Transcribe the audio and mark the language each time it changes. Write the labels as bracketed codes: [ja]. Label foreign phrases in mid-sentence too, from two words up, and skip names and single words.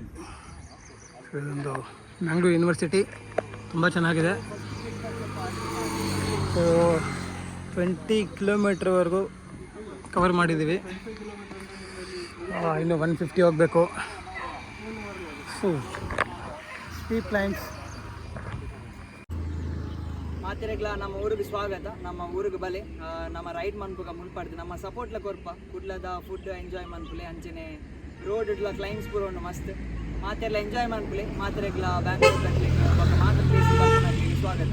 [kn] ಇದೊಂದು ಮ್ಯಾಂಗ್ಳೂರ್ ಯೂನಿವರ್ಸಿಟಿ, ತುಂಬ ಚೆನ್ನಾಗಿದೆ. ಸೊ 20 ಕಿಲೋಮೀಟ್ರ್ವರೆಗೂ ಕವರ್ ಮಾಡಿದ್ದೀವಿ. ಇನ್ನು 150 ಹೋಗಬೇಕು. [en] so steep lines. [tcy] ಮಾತೆರೆಗ್ಲ ನಮ್ಮ ಊರಿಗೆ ಸ್ವಾಗತ. ನಮ್ಮ ಊರಿಗೆ ಬಲೆ ನಮ್ಮ ರೈಡ್ ಮನ್ಪುಗ ಮುನ್ಪಾಡ್ದು ನಮ್ಮ ಸಪೋರ್ಟ್ಲ ಕೊರ್ಪ ಕುಡ್ಲದ [en] food enjoy [tcy] ಮನ್ಪುಲೆ. ಅಂಚನೆ ರೋಡ್ ಇಡ್ಲ ಕ್ಲೈಮ್ಸ್ ಪೂರ ಉಂಡು ಮಸ್ತ್. ಮಾತೆಲ್ಲ ಎಂಜಾಯ್ ಮನ್ಪುಲೆ. ಮಾತೆರೆಗ್ಲ ಬ್ಯಾಂಗ್ಳೂರ್ ಕಟ್ಲಿಕ್ಕೆ ಮಾತ್ರ ಪ್ಲೇಸ್ ಬರ್ಪುನಕ್ಕೆ ಸ್ವಾಗತ.